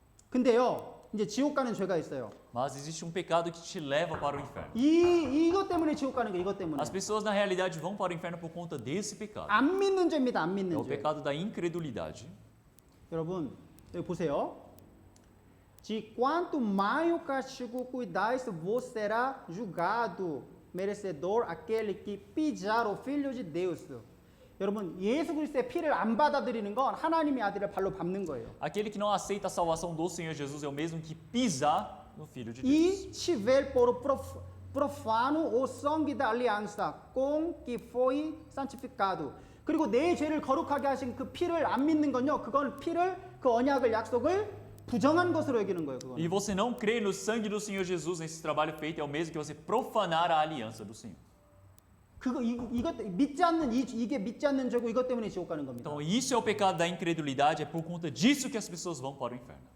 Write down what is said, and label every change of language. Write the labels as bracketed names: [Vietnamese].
[Korean] 근데요, 이제 지옥 가는 죄가 있어요. [Portuguese] Mas existe pecado que te leva para o inferno. [Korean] 이것 때문에 지옥 가는 거 이것 때문에. [Portuguese] As pessoas na realidade vão para o inferno por conta desse pecado. [Korean] 안 믿는 죄입니다. 안 [Portuguese] É [Korean] 믿는 [Portuguese] o [Korean] 죄. [Portuguese] pecado da incredulidade. [Korean] 여러분 여기 보세요. [Portuguese] De quanto maior castigo cuidais, vos será julgado merecedor aquele que pisar o Filho de Deus. [Korean] 여러분 예수 그리스도의 피를 안 받아들이는 건 하나님의 아들을 발로 밟는 거예요. [Portuguese] Aquele que não aceita a salvação do Senhor Jesus é o mesmo que pisar no Filho de Deus. E tiver por profano o sangue da aliança com que foi santificado. [Korean] 그리고 내 죄를 거룩하게 하신 그 피를 안 믿는 건요. 그건 피를 그 언약을 약속을 부정한 것으로 여기는 거예요. [Portuguese] E você não crer no sangue do Senhor Jesus nesse trabalho feito é o mesmo que você profanar a aliança do Senhor. [Korean] 이것 믿지 않는 이게 믿지 않는 죄고 이것 때문에 지옥 가는 겁니다. [Portuguese] Então isso é o pecado da incredulidade, é por conta disso que as pessoas vão para o inferno.